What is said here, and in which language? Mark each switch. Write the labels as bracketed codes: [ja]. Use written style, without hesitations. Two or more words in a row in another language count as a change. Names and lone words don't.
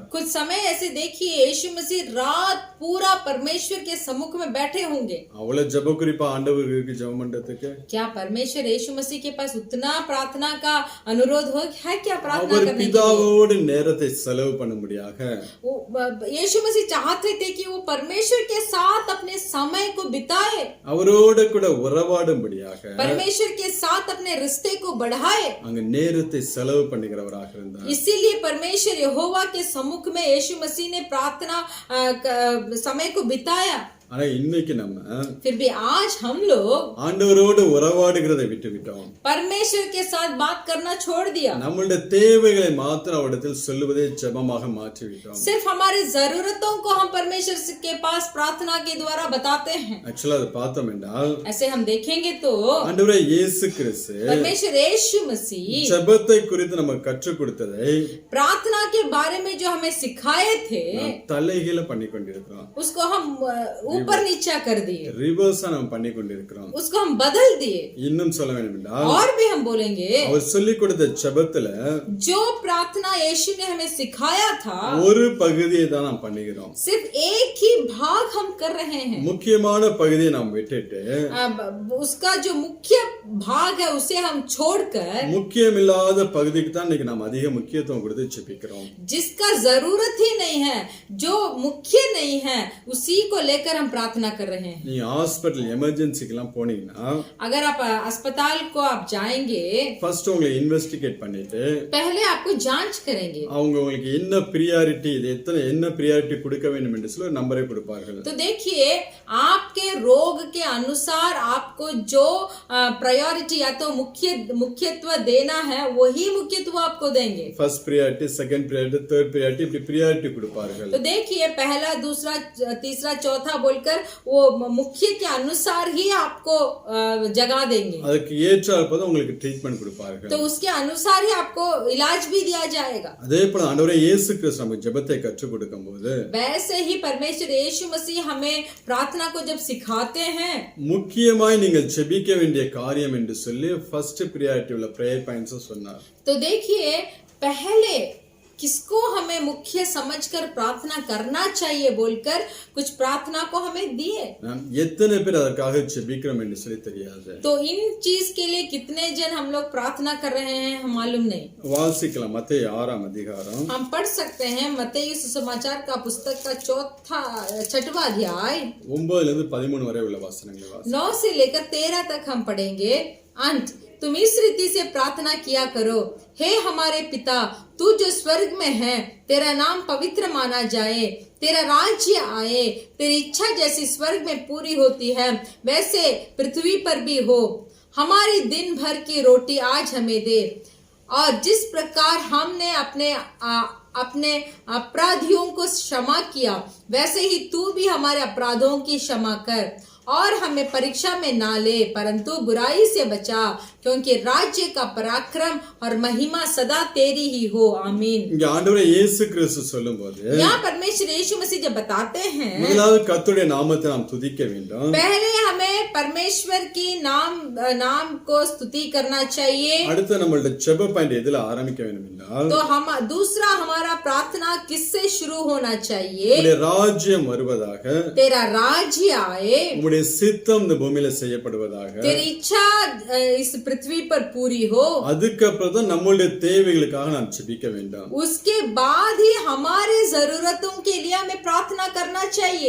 [hi] कुछ समय ऐसे देखिए यीशु मसीह रात पूरा परमेश्वर के सम्मुख में बैठे होंगे. [ta] அவ்வளவு ஜெப குறிப்பா ஆண்டவருக்கு ஜெபம் பண்றதுக்கு [hi] क्या परमेश्वर यीशु मसीह के पास उतना प्रार्थना का अनुरोध हो है क्या प्रार्थना [ta] அவர் [hi] करने के लिए? [ta] பிதாவோடு நேரத்தை செலவு பண்ணும்படியாக [hi] यीशु मसीह चाहते थे कि वो परमेश्वर के साथ अपने समय को बिताए, [ta] அவரோடு கூட உறவாடும்படியாக [hi] परमेश्वर के साथ अपने रिश्ते को बढ़ाए. [ta] அங்க நேரத்தை செலவு பண்ணுகிறவராக இருந்தார். [hi] इसीलिए परमेश्वर यहोवा के सम्मुख में यीशु मसीह ने प्रार्थना समय को बिताया. [ta] ஆனா இன்னைக்கு நம்ம [hi] फिर भी आज हम लोग [ta] ஆண்டவரோடு உறவாடுகிறதை விட்டு விட்டோம். [hi] परमेश्वर के साथ बात करना छोड़ दिया. [ta] நம்மளுடைய தேவைகளை மாத்திரம் அவரிடத்தில் சொல்லுவதை ஜெபமாக மாற்றி விட்டோம். [hi] सिर्फ हमारी जरूरतों को हम परमेश्वर के पास प्रार्थना के द्वारा बताते हैं. [ta] ஆக்சுவலா அதை பார்த்தோம் என்றால் [hi] ऐसे हम देखेंगे तो [ta] ஆண்டவரே இயேசு கிறிஸ்து [hi] परमेश्वर यीशु मसीह [ta] ஜெபத்தை குறித்து நமக்கு கற்றுக் கொடுத்ததை [hi] प्रार्थना के बारे में जो हमें सिखाए थे [ta] நாம் தலைகீழ பண்ணி கொண்டிருக்கிறோம். [hi] उसको हम ऊपर नीचा कर दिए, [ta] ரிவர்ஸா நம்ம பண்ணி கொண்டிருக்கிறோம். [hi] उसको हम बदल दिए. [ta] இன்னும் சொல்ல வேண்டும் என்றால் [hi] और भी हम बोलेंगे [ta] அவர் சொல்லிக் கொடுத்த ஜெபத்துல [hi] जो प्रार्थना यीशु ने हमें सिखाया था [ta] ஒரு பகுதியை தான் நாம் பண்ணுகிறோம். [hi] सिर्फ एक ही भाग हम कर रहे हैं. [ta] முக்கியமான பகுதியை நாம் விட்டுட்டு [hi] उसका जो मुख्य भाग है उसे हम छोड़कर [ta] முக்கியமில்லாத பகுதிக்கு தான் இன்னைக்கு நாம் அதிக முக்கியத்துவம் கொடுத்து ஜெபிக்கிறோம். [hi] जिसका जरूरत ही नहीं है, जो मुख्य नहीं है, उसी को लेकर हम प्रार्थना कर रहे हैं. [ta] நீங்க [en] hospital emergency [ta] எல்லாம் போனீங்கன்னா [hi] अगर आप अस्पताल को आप जाएंगे, [ta] ஃபர்ஸ்ட் உங்களை இன்வெஸ்டிகேட் பண்ணிட்டு [hi] पहले आपको जांच करेंगे. [ta] அவங்க உங்களுக்கு என்ன பிரியாரிட்டி, இது என்ன பிரியாரிட்டி கொடுக்க வேண்டும் என்று சொல்லி ஒரு நம்பரை கொடுப்பார்கள். [hi] तो देखिए आपके रोग के अनुसार आपको जो प्रायोरिटी या तो मुख्यत्व देना है वही मुख्यत्व आपको देंगे. [en] first priority, second priority, third priority, [ta] இப்படி பிரியாரிட்டி கொடுப்பார்கள். [hi] तो देखिए पहला, दूसरा, तीसरा, चौथा बोलकर वो मुख्य के अनुसार ही आपको जगह देंगे. [ta] அதுக்கு ஏற்றாற்போது உங்களுக்கு ட்ரீட்மெண்ட் கொடுப்பார்கள். [hi] तो उसके अनुसार ही आपको इलाज भी दिया जाएगा. [ta] அதே போல ஆண்டவரே இயேசு கிறிஸ்து நமக்கு ஜெபத்தை கற்றுக் கொடுக்கும்போது [hi] वैसे ही परमेश्वर यीशु मसीह हमें प्रार्थना को जब सिखाते हैं, [ta] முக்கியமாய் நீங்கள் ஜெபிக்க வேண்டிய காரியம் என்று சொல்லி [en] first priority [ta] உள்ள [en] prayer points [ta] சொன்னார். [hi] तो देखिए पहले किसको हमें मुख्य समझकर प्रार्थना करना चाहिए बोलकर कुछ प्रार्थना को हमें दिए. [ta] நாம் எத்தனை பேர் அதற்காக ஜெபிக்கிறோம் என்று சொல்லி தெரியாது. [hi] तो इन चीज के लिए कितने जन हम लोग प्रार्थना कर रहे हैं हम मालूम नहीं. [ta] வாசிக்கலாம் மத்தேயு 6ஆம் அதிகாரம் [hi] हम पढ़ सकते हैं मत्ती सुसमाचार का पुस्तक का 6वां अध्याय [ta] 9 லிருந்து 13 வரை உள்ள வசனங்களை வாசி. [hi] 9 से लेकर 13 तक हम पढ़ेंगे. अंत तुम इस रीति से प्रार्थना किया करो, हे हमारे पिता तू जो स्वर्ग में है, तेरा नाम पवित्र माना जाए, तेरा राज्य आए, तेरी इच्छा जैसी स्वर्ग में पूरी होती है वैसे पृथ्वी पर भी हो. हमारी दिन भर की रोटी आज हमें दे, और जिस प्रकार हमने अपने अपराधियों को क्षमा किया वैसे ही तू भी हमारे अपराधों की क्षमा कर, और हमें परीक्षा में ना ले परंतु बुराई से बचा, क्योंकि राज्य का पराक्रम और महिमा सदा तेरी ही हो. आमीन. [ta] இங்க ஆண்டவரே இயேசு கிறிஸ்து சொல்லும்போது [hi] यहाँ परमेश्वर यीशु मसीह जब बताते हैं [ta] முதலாவது கர்த்தருடைய நாமத்தை நாம் துதிக்க வேண்டும். [hi] पहले हमें परमेश्वर की नाम को स्तुति करना चाहिए. [ta] அடுத்து நம்மளோட ஜெப பாயிண்ட் எதுல ஆரம்பிக்க வேண்டும் என்றால் [hi] तो हम दूसरा हमारा प्रार्थना किससे शुरू होना चाहिए? [ta] உம்முடைய ராஜ்யம் வருவதாக, [hi] तेरा राज्य आए, [ta] உம்முடைய சித்தம் இந்த பூமியில செய்யப்படுவதாக, [hi] तेरी इच्छा इस पृथ्वी पर पूरी हो. [ta] அதுக்கப்புறம் தான் நம்மளுடைய தேவைகளுக்காக நாம் ஜெபிக்க வேண்டும். [hi] उसके बाद ही हमारे जरूरतों के लिए हमें प्रार्थना करना चाहिए.